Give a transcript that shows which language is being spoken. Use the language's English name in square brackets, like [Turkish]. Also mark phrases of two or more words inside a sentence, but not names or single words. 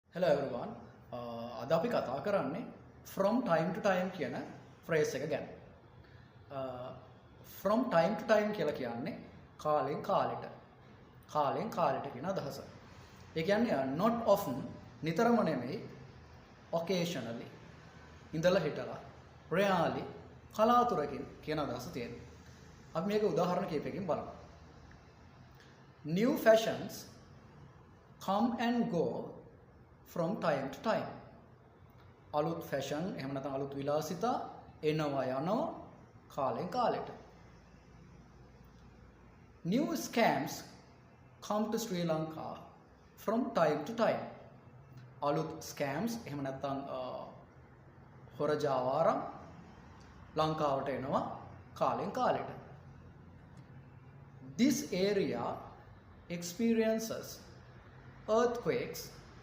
[English] Hello everyone. [Sinhala] අද අපි කතා කරන්නේ [English] from time to time [Sinhala] කියන phrase එක ගැන. [English] From time to time [Sinhala] කියලා කියන්නේ කාලෙන් කාලෙට කියන අදහස. ඒ කියන්නේ [English] not often [Sinhala] නිතරම නෙමෙයි occasionally ඉඳලා හිටලා rarely කලාතුරකින් කියන අදහස තියෙනවා. අපි මේක උදාහරණ කිහිපයකින් බලමු. [English] New fashions come and go from time to time. [Sinhala] අලුත් ෆැෂන් එහෙම නැත්නම් අලුත් විලාසිතා එනවා යනවා කාලෙන් කාලෙට. [English] New scams come to Sri Lanka from time to time. [Sinhala] අලුත් scams එහෙම නැත්නම් හොර ජාවාරම් ලංකාවට එනවා කාලෙන් කාලෙට. [English] This area experiences earthquakes